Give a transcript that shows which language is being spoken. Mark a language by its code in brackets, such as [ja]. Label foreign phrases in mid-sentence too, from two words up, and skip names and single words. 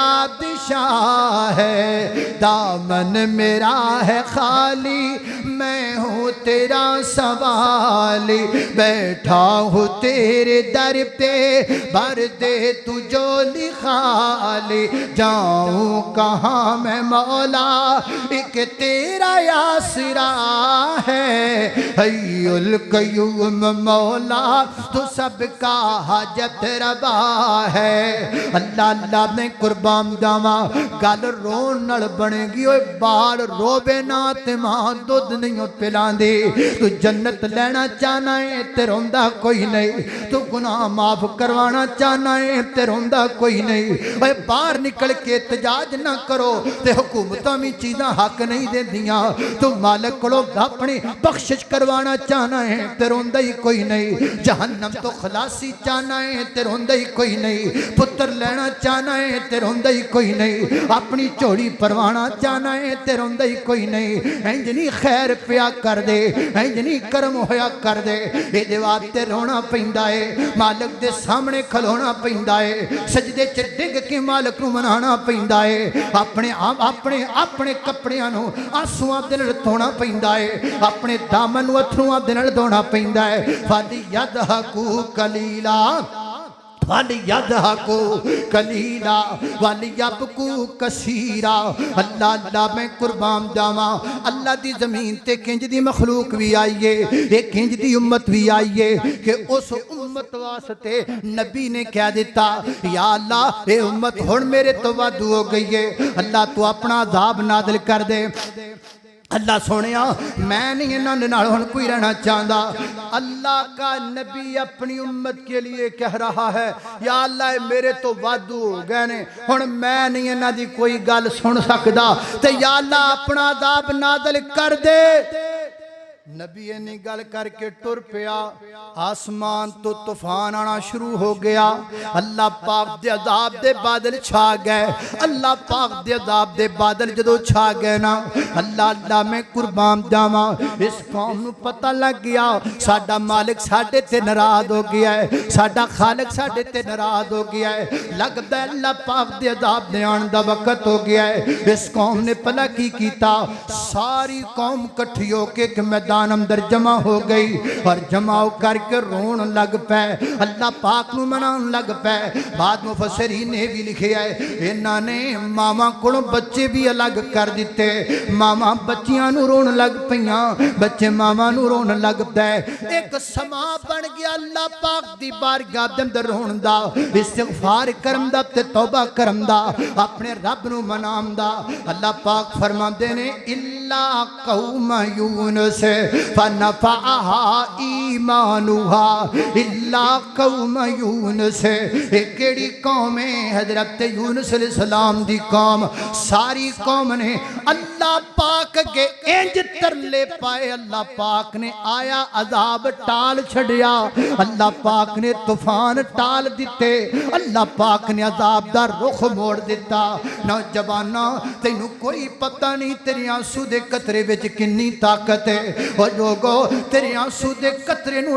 [ur] بادشاہ ہے، دامن میرا ہے خالی میں ہوں تیرا سوالی، بیٹھا ہوں تیرے در پہ بھر دے تو جولی خالی، جاؤں کہاں میں مولا ایک تیرا آسرا ہے، [ar] حی القیوم [ur] مولا تو سب کا حاجت روا ہے۔ [pa] اللہ اللہ میں قربان جاواں، گل رون نال بنے گی، اوے بال روبے نا تے ماں دودھ نہیں پلاندی، تو جنت لینا چاہنا ہے تے روندا کوئی نہیں، تو گناہ معاف کروانا چاہنا ہے تے روندا کوئی نہیں، اوے باہر نکل کے احتجاج نہ کرو تے حکومتاں بھی چیزاں حق حق نہیں دیندیاں تو مالک کو اپنی بخشش کروانا چاہنا ہے تے روندا ہی کوئی نہیں جہنم تو خلاصی چاہنا ہے تے روندا ہی کوئی نہیں پتر لینا چاہنا ہے تے روندا ہی کوئی نہیں اپنی چوڑی پروانا چاہنا ہے تے روندا ہی کوئی نہیں انج نہیں خیر پیا کر دے انج نہیں کرم ہویا کر دے اے دے واسطے رونا پیندا ہے مالک دے سامنے کھلونا پیندا ہے سجدے چ ڈگ کے مالک نو منانا پیندا ہے اپنے کپڑیاں نو آنسواں دے نال دھونا پیندا ہے اپنے دامن نو اتھرواں دے نال دھونا پیندا ہے [ar] فَلْيَضْحَكُوا قَلِيلًا وَلْيَضْحَكُوا قَلِيلًا وَلْيَبْكُوا كَثِيرًا [pa] اللہ اللہ میں قربان جاواں اللہ دی زمین تے کنج دی مخلوق بھی آئیے ایک کنج دی امت بھی آئیے کہ اس امت واسطے نبی نے کہہ دیتا یا اللہ اے امت ہن میرے تو وعدو ہو گئی ہے اللہ تو اپنا عذاب نازل کر دے اللہ سونیا میں نہیں انہاں دے نال ہن کوئی رہنا چاہتا [ur] اللہ کا نبی اپنی امت کے لیے کہہ رہا ہے [pa] یا اللہ میرے تو وعدو ہو گئے نے ہن میں نہیں انہاں دی کوئی گل سن سکدا تے یا اللہ اپنا عذاب نازل کر دے نبی نے گل کر کے ٹر پیا آسمان تو طوفان آنا شروع ہو گیا اللہ پاک دے عذاب دے بادل چھا گئے اللہ پاک دے عذاب دے بادل جدو چھا گئے نا اللہ میں قربان جاواں اس قوم نو پتہ لگ گیا ساڈا مالک ساڈے تے ناراض ہو گیا ہے ساڈا خالق ساڈے تے ناراض ہو گیا ہے لگدا ہے اللہ پاک دے عذاب دے آن دا وقت ہو گیا ہے اس قوم نے پلا کی کیتا ساری قوم کٹھی ہو کے ایک میدان اندر جمع ہو گئی اور جمع کر کے رون لگ پے اللہ پاک نو منان لگ پے بعد مفسرین نے بھی لکھے ہے انہاں نے ماما کو بچے بھی الگ کر دیتے ماما بچیاں نو رون لگ پیاں بچے ماما نو رون لگ پے ایک سما بن گیا اللہ پاک دی بارگاہ دے اندر رون دا استغفار کرم دا تے توبہ کرم دا اپنے رب نو منام دا اللہ پاک فرماندے نے [ar] الا قوم یونس فَنَفَعَهَا إِيمَانُهَا إِلَّا قَوْمَ یونس [pa] ایک کیڑی قوم ہے حضرت یونس علیہ السلام دی قوم ساری قوم نے اللہ پاک کے انج ترلے پائے اللہ پاک نے آیا عذاب ٹال چھڑیا اللہ پاک نے طوفان ٹال دیتے اللہ پاک نے عذاب دا رخ موڑ دیتا نوجواناں تینوں کوئی پتہ نہیں تیرے آنسو دے قطرے وچ کنی طاقت ہے اور لوگو تیرے آنسو دے قطرے نو